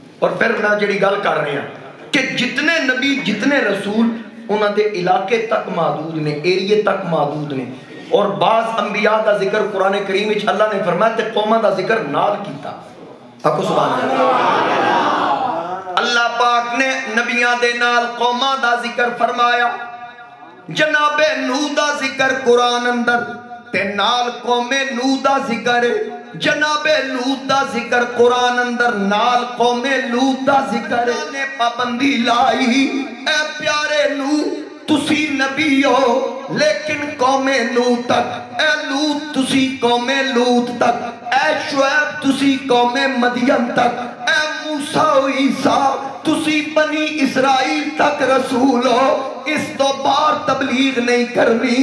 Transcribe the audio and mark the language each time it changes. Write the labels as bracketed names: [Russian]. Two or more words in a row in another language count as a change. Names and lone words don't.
[Punjabi] اور پھر میں جڑی گل کر رہے ہیں کہ جتنے نبی جتنے رسول انہاں دے علاقے تک محدود نے، ایریے تک محدود نے. اور بعض انبیاء دا ذکر قرآن کریم وچ اللہ نے فرمایا تے قوماں دا ذکر نال کیتا. آکو سبحان اللہ. اللہ پاک نے نبیاں دے نال قوماں دا ذکر فرمایا. جناب نوح دا ذکر قرآن اندر تے نال قوم نوح دا ذکر ہے. جناب لوط دا ذکر قرآن اندر نال قوم لوط دا ذکر ہے. نے پابندی لائی اے پیارے نوح تسی نبی ہو لیکن قوم نوح تک، اے لوط تسی قوم لوط تک، اے شعیب تسی قوم مدین تک، اے موسیٰ و عیسیٰ تسی بنی اسرائیل تک رسول ہو، اس تو بار تبلیغ نہیں کرنی.